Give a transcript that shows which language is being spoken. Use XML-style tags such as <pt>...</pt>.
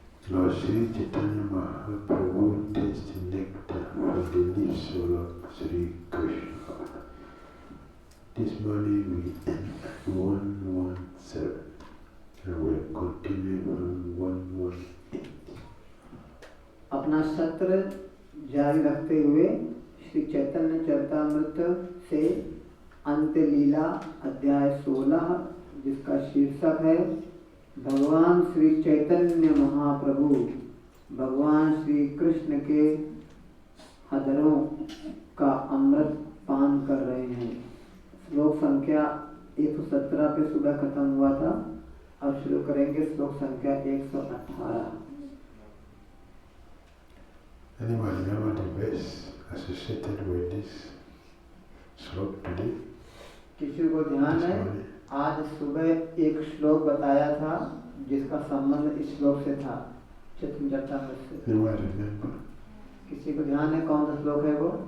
<en>Lord Sri Chaitanya Mahaprabhu tasted nectar from the lips of Sri Krishna. This morning we end at 117 and we are continuing from 118.</en> <hi>अपना सत्र जारी रखते हुए श्री चैतन्य चरितामृत से अंत्य लीला अध्याय 16 जिसका शीर्षक है भगवान श्री चैतन्य महाप्रभु भगवान श्री कृष्ण के हदरों का अमृत पान कर रहे हैं। श्लोक संख्या 117 पे सुबह खत्म हुआ था। अब शुरू करेंगे श्लोक संख्या 118।</hi> <en>Anyone remember the verse associated with this slok today?</en> <hi>किसी को ध्यान है आज सुबह एक श्लोक बताया था जिसका संबंध इस श्लोक से था चैतन्य चरितामृत से।</hi> <en>Anyone remember?</en> <hi>किसी को ध्यान है कौन सा श्लोक है वो?</hi>